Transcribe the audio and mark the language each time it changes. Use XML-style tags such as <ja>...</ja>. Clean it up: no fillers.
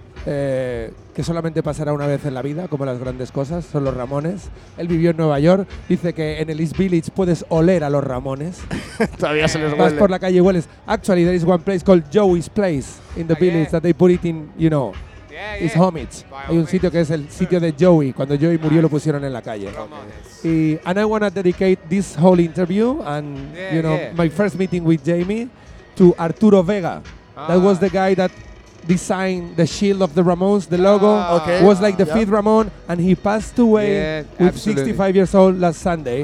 <es>Que solamente pasará una vez en la vida, como las grandes cosas, son los Ramones. Él vivió en Nueva York, dice que en el East Village puedes oler a los Ramones. Todavía se les huele. Vas por la calle y hueles.</es> <en>Actually, there is one place called Joey's Place in the village that they put it in, you know, his homage.</en> <es>Hay un sitio que es el sitio de Joey. Cuando Joey murió lo pusieron en la calle.</es> <en>Okay. And I want to dedicate this whole interview and, you know, my first meeting with Jamie to Arturo Vega. That was the guy that design the shield of the Ramones, the logo, was like the fifth Ramon, and he passed away with 65 years old last Sunday.</en>